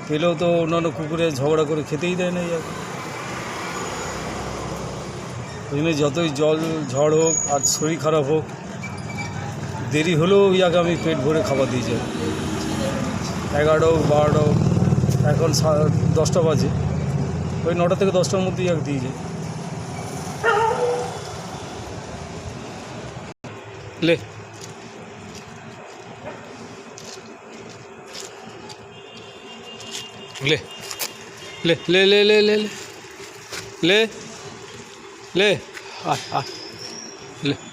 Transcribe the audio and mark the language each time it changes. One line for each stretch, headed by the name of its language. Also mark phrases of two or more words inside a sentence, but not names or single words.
Bangla: পেলেও তো অন্যান্য কুকুরে ঝগড়া করে খেতেই দেয় না ইয়াকে। ওই জন্য যতই ঝড় হোক আর শরীর খারাপ হোক, দেরি হলেও ইয়াকে আমি পেট ভরে খাবার দিয়ে যাই। 11টা হোক 12টা হোক, এখন 10টা বাজে, ওই 9টা থেকে 10টার মধ্যে ইয়াকে দিয়ে যাই। লে লে লে লে লে লে লে লে লে আয় আয় লে